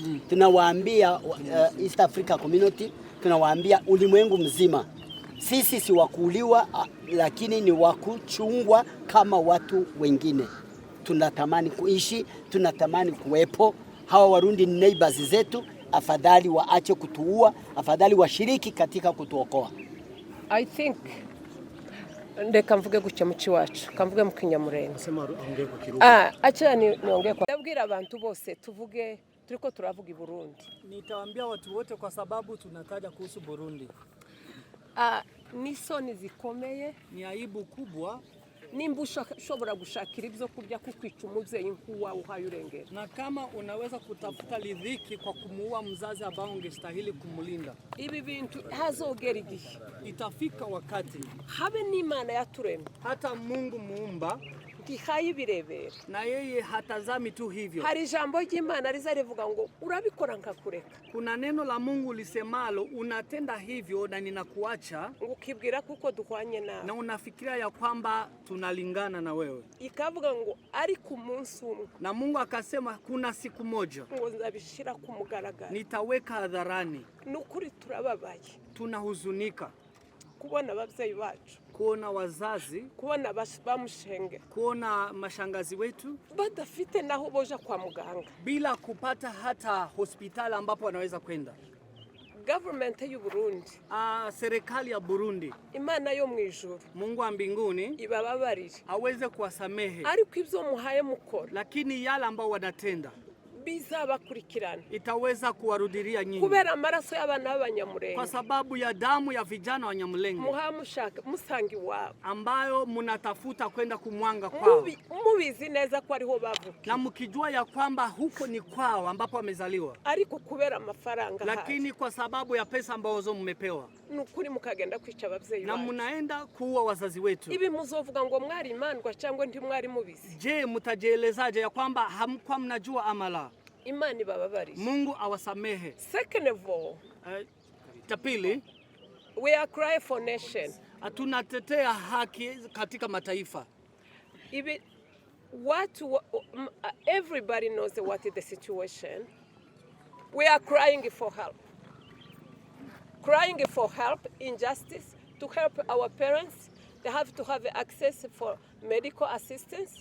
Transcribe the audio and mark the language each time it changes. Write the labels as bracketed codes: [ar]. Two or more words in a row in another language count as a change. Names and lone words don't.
[sw] Tunawaambia East Africa Community, tunawaambia ulimwengu mzima. Sisi si wakuuliwa, lakini ni wakuchungwa kama watu wengine. Tunatamani kuishi, tunatamani kuwepo. Hawa Warundi ni neighbors zetu, afadhali waache kutuua, afadhali washiriki katika kutuokoa. [en] I think [rn] ndeka mvuge gutya muci wacu kamvuge mu Kinyamurenge [sw] acha niongee kwa [rn] ndabwira abantu bose tuvuge turiko turavuga i Burundi. [sw] Nitawaambia watu wote kwa sababu tunataja kuhusu Burundi. [rn] Nisoni zikomeye, [sw] ni aibu kubwa [rn] nimba ushobora gushakira ibyo kurya kukwica umuvyeyi nkuwa uhayurengera, [sw] na kama unaweza kutafuta lidhiki kwa kumuua mzazi ambao ungestahili kumulinda. [rn] Ibi bintu hazogera igihe, [sw] itafika wakati [rn] habe n'Imana yaturemye, [sw] hata Mungu muumba [rn] ntihaye birebera, [sw] na yeye hatazami tu hivyo. [rn] Hari ijambo ry'Imana riza rivuga ngo urabikora nkakureka. [sw] Kuna neno la Mungu lisemalo unatenda hivyo na ninakuacha, [rn] ukibwira kuko duhwanye nawe, [sw] na unafikiria ya kwamba tunalingana na wewe. [rn] Ikavuga ngo ari ku munsi umwe, [sw] na Mungu akasema kuna siku moja [rn] ngo nzabishira ku mugaragaro, [sw] nitaweka hadharani. [rn] Nukuri turababaye, [sw] tunahuzunika [rn] kubona abavyeyi bacu, [sw] kuona wazazi, [rn] kuona bamushenge, [sw] kuona mashangazi wetu [rn] badafite naho boja kwa muganga, [sw] bila kupata hata hospitali ambapo wanaweza kwenda. [rn] Government y'u Burundi, [sw] serikali ya Burundi, [rn] Imana yo mwijuru, [sw] Mungu wa mbinguni [rn] ibababarire, [sw] aweze kuwasamehe, [rn] ariko ivyo muhaye mukora, [sw] lakini yale ambao wanatenda [rn] bizabakurikirana, [sw] itaweza kuwarudilia nyinyi, [rn] kubera amaraso y'abana b'Abanyamulenge, [sw] kwa sababu ya damu ya vijana wa Nyamulenge [rn] muhamushaka musangi wabo, [sw] ambayo munatafuta kwenda kumwanga kwao, [rn] mubizi neza ko ariho bavuka, [sw] na mkijua ya kwamba huko ni kwao ambapo wamezaliwa, [rn] ariko kubera amafaranga, [sw] lakini kwa sababu ya pesa ambazo mmepewa, [rn] nukuri mukagenda kwica abavyeyi [sw] na munaenda kuua wazazi wetu. [rn] Ibi muzovuga ngo mwari imandwa cyangwa ndi mwari mubizi? [sw] Je, mutajielezaje ya kwamba hamkuwa mnajua amala? [rn] Imani bababarije, [sw] Mungu awasamehe. [en] Second of all, [sw] tapili, [en] we are crying for nation. [sw] Tunatetea haki katika mataifa. [en] Ibi everybody knows what is the situation. We are crying for help. Crying for help, injustice, to help our parents. They have to have access for medical assistance.